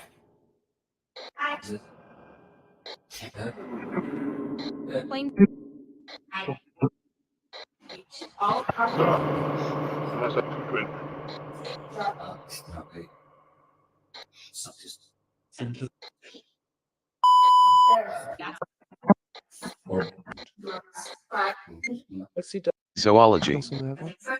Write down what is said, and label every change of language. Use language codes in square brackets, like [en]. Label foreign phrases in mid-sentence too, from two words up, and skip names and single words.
[en] Unless I win. Let's see. Zoology. [fr] Dans son œuvre.